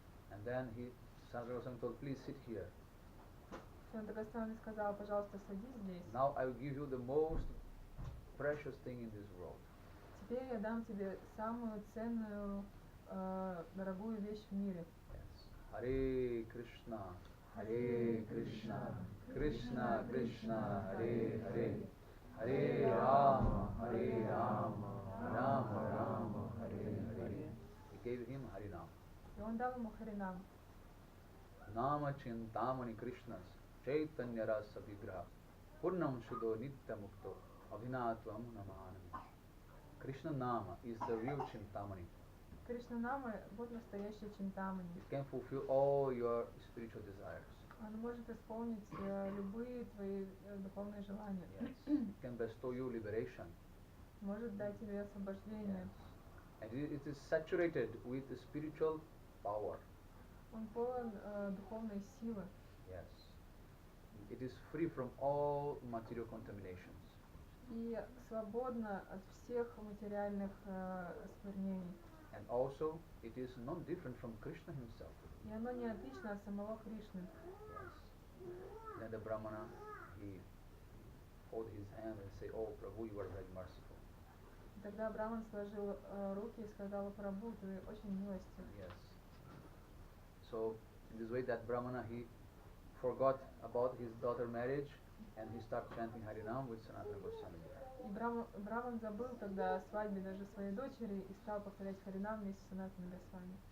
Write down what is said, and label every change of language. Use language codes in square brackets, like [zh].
[en] And then Sanatana Goswami told, please sit here. [ru] Санатана Госвами сказал, пожалуйста, садись здесь. [en] Now I will give you the most precious thing in this world. [ru] Теперь я дам тебе самую ценную, дорогую вещь в мире. [en] Yes. Hare Krishna, Hare Krishna, Krishna Krishna, Hare Hare, Hare Rama, Hare Rama, Rama Rama, Hare Hare. He gave him Harinam. [ru] И он дал ему Харинам. [sa] Nama Chintamani Krishnas, Chaitanya Rasa Vigraha, Purnam Shuddho Nitya Mukto, Abhinatvam Namanami. [en] Krishna Nama is the real Chintamani. [ru] Кришна Нама вот настоящий Чинтамани. [en] It can fulfill all your spiritual desires. [ru] Он может исполнить любые твои духовные желания. [en] Yes. It can bestow you liberation. [ru] Может дать тебе освобождение. [en] And it is saturated with the spiritual power. [ru] Он полон духовной силы. [en] Yes. It is free from all material contaminations. [ru] И свободно от всех материальных осквернений. [en] And also, it is not different from Krishna himself. [ru] И оно не отлично от самого Кришны. [en] Yes. Then the Brahmana, he hold his hand and say, "Oh, Prabhu, you are very merciful." [ru] Тогда Браман сложил руки и сказал, Прабху, ты очень милостив. [en] Yes. So, in this way, that Brahmana, he forgot about his daughter marriage, and he started chanting Harinam with Sanatana Goswami. [ru] И Браман забыл тогда о свадьбе даже своей дочери и стал повторять Харинам вместе с Санатаной Госвами.